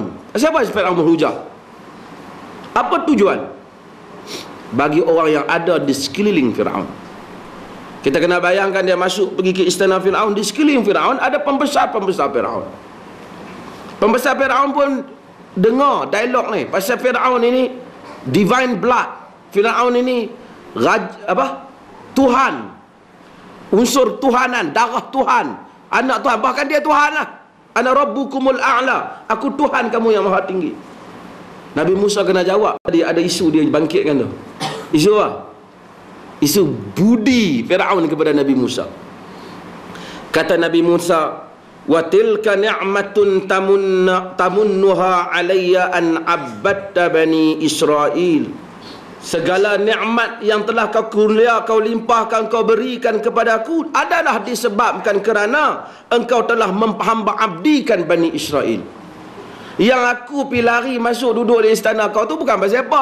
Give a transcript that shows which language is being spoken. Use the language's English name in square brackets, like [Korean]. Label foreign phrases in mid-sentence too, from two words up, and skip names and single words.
[Malay] Siapa Fir'aun berhujah? Apa tujuan? Bagi orang yang ada di sekeliling Fir'aun. Kita kena bayangkan dia masuk pergi ke istana Fir'aun, di sekeliling Fir'aun ada pembesar-pembesar Fir'aun. Pembesar Fir'aun pun dengar dialog ni. Pasal Fir'aun ini [English] divine blood. [Malay] Fir'aun ini Tuhan, unsur Tuhanan, darah Tuhan, anak Tuhan, bahkan dia Tuhan lah. [Arabic] أنا ربكم الأعلى, [Malay] aku Tuhan kamu yang maha tinggi. Nabi Musa kena jawab. Tadi ada isu dia bangkitkan tu. Isu apa? Isu budi Fir'aun kepada Nabi Musa. Kata Nabi Musa, [Arabic] وتلك نعمة تمنها علي أن عبدت بني إسرائيل. [Malay] Segala nikmat yang telah kau kurnia, kau limpahkan, kau berikan kepada aku adalah disebabkan kerana engkau telah menghamba abdikan Bani Israel. Yang aku pergi lari masuk duduk di istana kau tu bukan pasal apa.